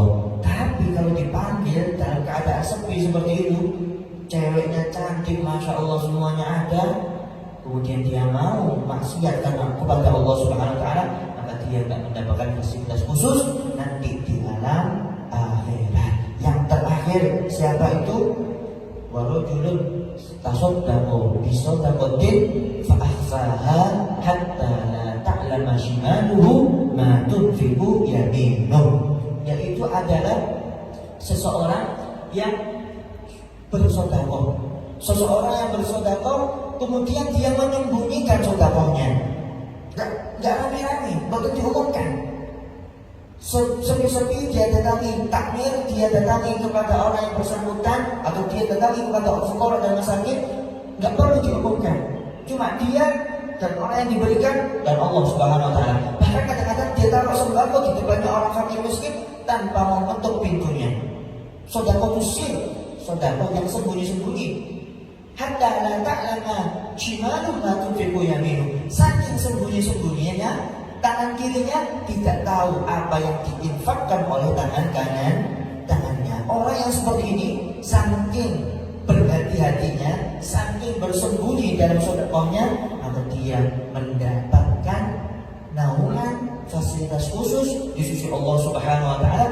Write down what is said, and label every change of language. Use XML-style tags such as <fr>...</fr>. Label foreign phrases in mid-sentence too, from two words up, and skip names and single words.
<id>Tapi kalau dipanggil dalam keadaan sepi seperti itu, ceweknya cantik,</id> <ar>ما شاء الله</ar> <id>semuanya ada, kemudian dia mau maksiat karena kepada Allah</id> <ar>سبحانه وتعالى,</ar> <id>maka dia tidak mendapatkan fasilitas khusus nanti di alam akhirat. Yang terakhir siapa itu?</id> <ar>ورجل تصدق بصدقة فأخفاها حتى لا تعلم شماله ما تنفق يمينه.</ar> <id>Yaitu adalah seseorang yang bersedekah. Seseorang yang bersedekah kemudian dia menyembunyikan sedekahnya. Gak rame-rame, bahkan dihukumkan. Sepi-sepi dia datangi takmir, dia datangi kepada orang yang bersangkutan, atau dia datangi kepada fuqara dan masakin, gak perlu dihukumkan. Cuma dia dan orang yang diberikan dan Allah</id> <ar>سبحانه وتعالى.</ar> <id>Bahkan kadang-kadang dia taruh sembako di depannya orang fakir miskin tanpa mengetuk pintunya. Sedekah itu sir, sedekah yang sembunyi-sembunyi.</id> <ar>حتى لا تعلم شماله ما تنفق يمينه.</ar> <id>Saking sembunyi-sembunyinya, tangan kirinya tidak tahu apa yang diinfakkan oleh tangan tangannya. Orang yang seperti ini saking berhati-hatinya, saking bersembunyi dalam sedekahnya, maka dia mendapatkan naungan fasilitas khusus di sisi Allah</id> <ar>سبحانه وتعالى.</ar>